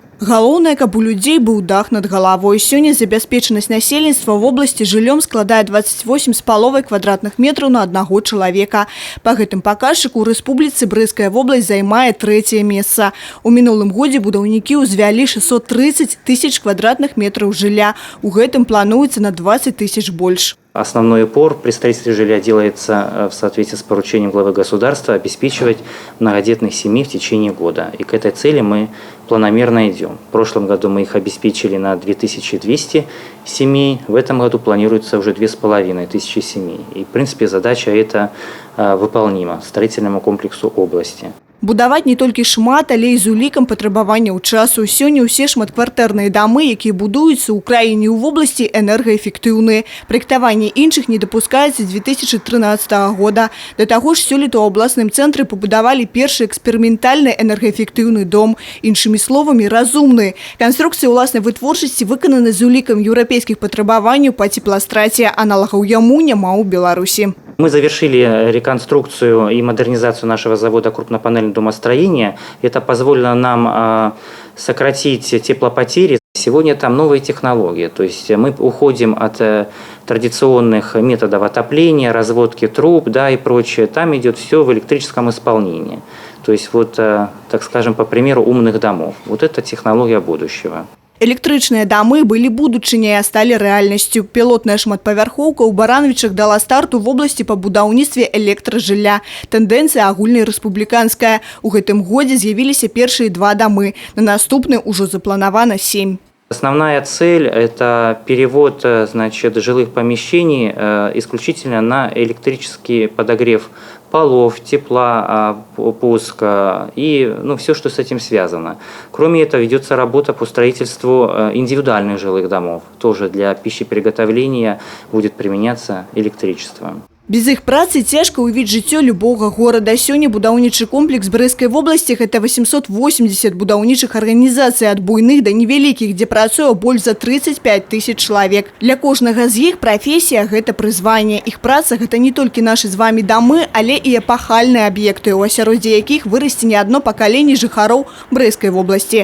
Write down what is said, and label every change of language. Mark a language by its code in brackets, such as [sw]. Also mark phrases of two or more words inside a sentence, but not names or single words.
[be] Галоўнае, каб у людзей быў дах над галавой. Сёння забяспечанасць насельніцтва [ru] в области [be] жыллём складае 28,5 квадратных метраў на аднаго чалавека. Па гэтым паказчыку ў рэспубліцы Брэская вобласць займае 3-е месца. У мінулым годзе будаўнікі ўзвялі 630 тысяч квадратных метраў жылля. У гэтым плануецца на 20 тысяч больш. [ru] Основной упор при строительстве жилья делается в соответствии с поручением главы государства обеспечивать многодетных семей в течение года. И к этой цели мы планомерно идем. В прошлом году мы их обеспечили на 2200 семей, в этом году планируется уже 2500 семей. И в принципе задача эта выполнима строительному комплексу области. [be] Будаваць не толькі шмат, але і з улікам патрабаванняў часу. Сёння ўсе шматквартэрныя дамы, якія будуюцца ў краіне і ў вобласці, энергаэфектыўныя. Праектаванне іншых не дапускаецца з 2013 года. Да таго ж сёлета ў абласным цэнтры пабудавалі першы эксперыментальны энергаэфектыўны дом. Іншымі словамі, разумны. Канструкцыя ўласнай вытворчасці выканана з улікам еўрапейскіх патрабаванняў па цепластраце. Аналагаў яму няма ў Беларусі. [ru] Мы завершили реконструкцию и модернизацию нашего завода крупнопанельного домостроения. Это позволило нам сократить теплопотери. Сегодня там новые технологии. То есть мы уходим от традиционных методов отопления, разводки труб, да, и прочее. Там идет все в электрическом исполнении. То есть вот, так скажем, по примеру умных домов. Вот это технология будущего. [be] Электрычныя дамы былі будучыняй, а сталі рэальнасцю. Пілотная шматпавярхоўка ў Баранавічах дала старту [ru] в области [be] па будаўніцтве электражылля. Тэндэнцыя агульнарэспубліканская. У гэтым годзе з'явіліся першыя 2 дамы. На наступны ўжо запланавана 7. [ru] Основная цель – это перевод, значит, жилых помещений исключительно на электрический подогрев полов, тепла, пуска и все, что с этим связано. Кроме этого, ведется работа по строительству индивидуальных жилых домов. Тоже для пищеприготовления будет применяться электричество. [be] Без іх працы цяжка ўявіць жыццё любога горада. Сёння будаўнічы комплекс Брэскай вобласці – гэта 880 будаўнічых арганізацый ад буйных да невялікіх, дзе працуе больш за 35 тысяч чалавек. Для кожнага з іх прафесія – гэта прызванне. Іх праца – гэта не толькі нашы з вамі дамы, але і эпахальныя аб'екты, у асяроддзі якіх вырасце не адно пакаленне жыхароў Брэскай вобласці.